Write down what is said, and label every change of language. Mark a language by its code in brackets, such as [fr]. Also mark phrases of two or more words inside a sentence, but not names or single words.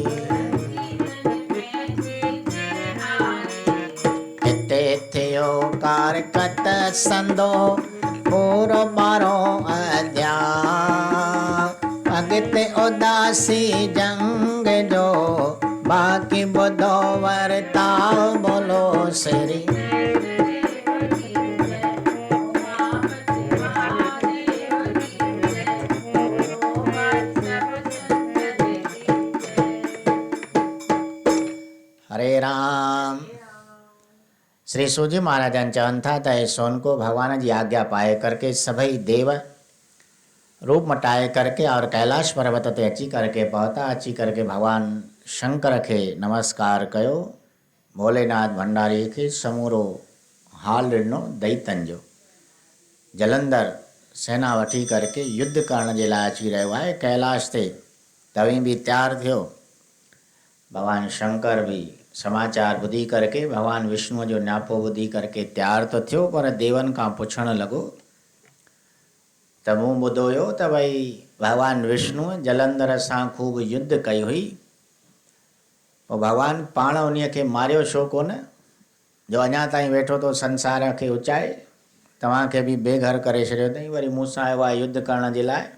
[sd] हिते थियो कारकत संदो पूरो 12 अध्याय। अॻिते उदासी जंग जो बाक़ी ॿुधो वरताओ बोलो श्री। हरे राम। श्री सूजी महाराजन चवनि था त सोनको भगवान जी आज्ञा पाए करके सभई देव रूप मटाए करके और कैलाश पर्वत ते अची करके पहुता। अची करके भगवान शंकर के नमस्कार कयो, भोलेनाथ भंडारी के समूरो हाल ॾिनो दैतन जो। जलंधर सेना वठी करके युद्ध करण जे लाइ अची रहियो आहे कैलाश ते। तव्हीं बि तयारु थियो। भगवान शंकर भी समाचार ॿुधी करके भगवान विष्णुअ जो न्यापो ॿुधी करके तयारु तो थियो, पर देवनि खां पुछणु लॻो त मूं ॿुधो हुयो त भई भगवान विष्णुअ जलंधर सां ख़ूब युद्ध कई हुई, पोइ भगवान पाण उन्हीअ खे मारियो छो कोन, जो अञा ताईं वेठो तो संसार खे उचाए, तव्हांखे बि बेघर करे छॾियो अथई, वरी मूंसां आयो आहे युद्ध करण जे लाइ।